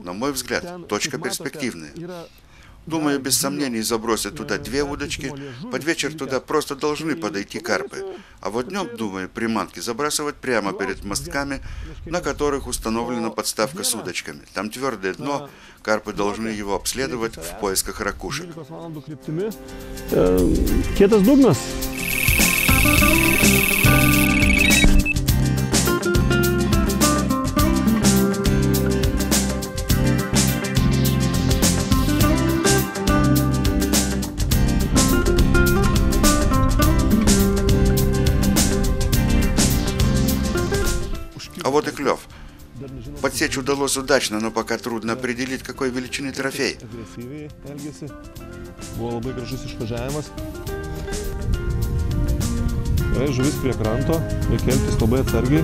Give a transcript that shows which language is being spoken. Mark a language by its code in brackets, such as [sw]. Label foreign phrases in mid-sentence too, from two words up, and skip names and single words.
[ru] На мой взгляд, точка перспективная. Думаю, без сомнений забросят туда 2 удочки, под вечер туда просто должны подойти карпы. А вот днем, думаю, приманки забрасывать прямо перед мостками, на которых установлена подставка с удочками. Там твердое дно, карпы должны его обследовать в поисках ракушек. [lt] Kietas dugnas. [ru] А вот и клев. Подсечь удалось удачно, но пока трудно определить, какой величины трофей. [lt] Buvo labai gražus išvažiavimas. Žuvis prie kranto, reikia elgtis labai atsargiai.